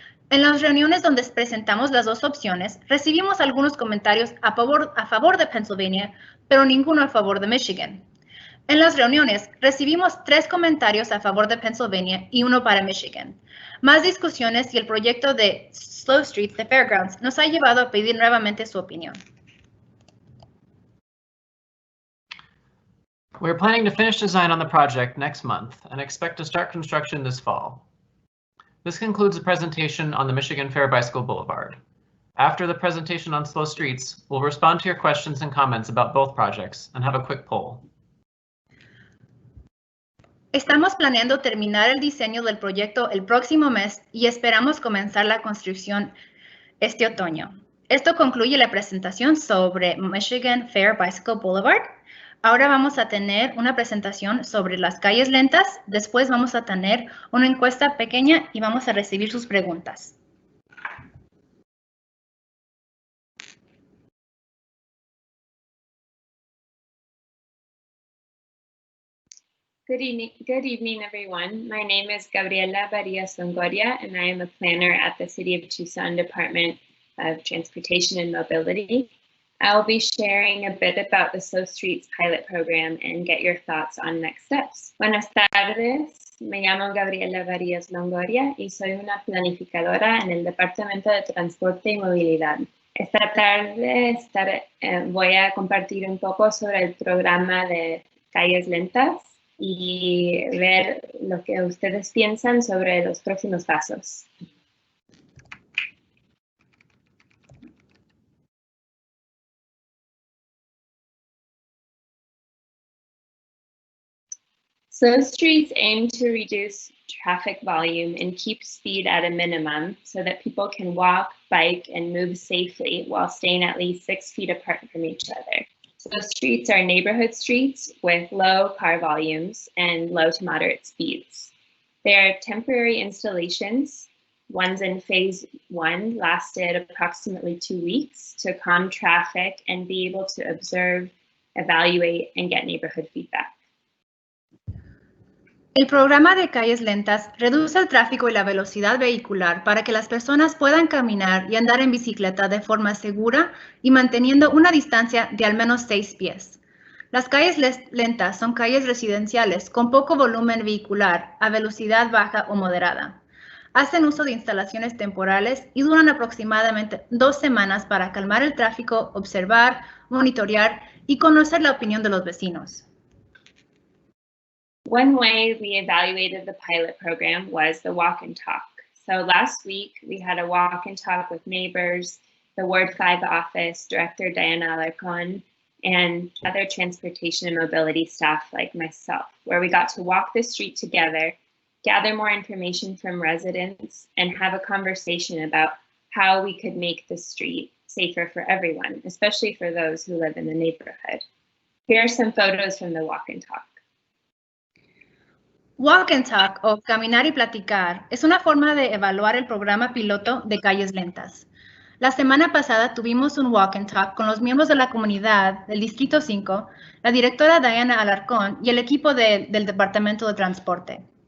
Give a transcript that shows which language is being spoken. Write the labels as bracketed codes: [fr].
[es] En las reuniones donde presentamos las 2 opciones, recibimos algunos comentarios a favor de Pennsylvania, pero ninguno a favor de Michigan. En las reuniones, recibimos 3 comentarios a favor de Pennsylvania y 1 para Michigan. Más discusiones y el proyecto de Slow Streets de Fairgrounds nos ha llevado a pedir nuevamente su opinión. [en] We are planning to finish design on the project next month and expect to start construction this fall. This concludes the presentation on the Michigan Fair Bicycle Boulevard. After the presentation on Slow Streets, we'll respond to your questions and comments about both projects and have a quick poll. [es] Estamos planeando terminar el diseño del proyecto el próximo mes y esperamos comenzar la construcción este otoño. Esto concluye la presentación sobre Michigan Fair Bicycle Boulevard. Ahora vamos a tener una presentación sobre las calles lentas. Después vamos a tener una encuesta pequeña y vamos a recibir sus preguntas. [en] Good evening, everyone. My name is Gabriela Varias Longoria, and I am a planner at the City of Tucson Department of Transportation and Mobility. I'll be sharing a bit about the Slow Streets pilot program and get your thoughts on next steps. [es] Buenas tardes, me llamo Gabriela Varias Longoria y soy una planificadora en el Departamento de Transporte y Movilidad. Esta tarde voy a compartir un poco sobre el programa de calles lentas. y ver lo que ustedes piensan sobre los próximos pasos. [en] Slow streets aim to reduce traffic volume and keep speed at a minimum so that people can walk, bike, and move safely while staying at least 6 feet apart from each other. Slow streets are neighborhood streets with low car volumes and low to moderate speeds. They are temporary installations. Ones in phase 1 lasted approximately 2 weeks to calm traffic and be able to observe, evaluate, and get neighborhood feedback. [es] El programa de calles lentas reduce el tráfico y la velocidad vehicular para que las personas puedan caminar y andar en bicicleta de forma segura y manteniendo una distancia de al menos 6 pies. Las calles lentas son calles residenciales con poco volumen vehicular a velocidad baja o moderada. Hacen uso de instalaciones temporales y duran aproximadamente 2 semanas para calmar el tráfico, observar, monitorear y conocer la opinión de los vecinos. [en] One way we evaluated the pilot program was the walk and talk. So last week we had a walk and talk with neighbors, the Ward 5 office, Director Diana Alarcon, and other transportation and mobility staff like myself, where we got to walk the street together, gather more information from residents, and have a conversation about how we could make the street safer for everyone, especially for those who live in the neighborhood. Here are some photos from the walk and talk. [es] Walk and Talk o caminar y platicar es una forma de evaluar el programa piloto de calles lentas. La semana pasada tuvimos un Walk and Talk con los miembros de la comunidad del Distrito 5, la directora Diana Alarcón y el equipo del Departamento de Transporte.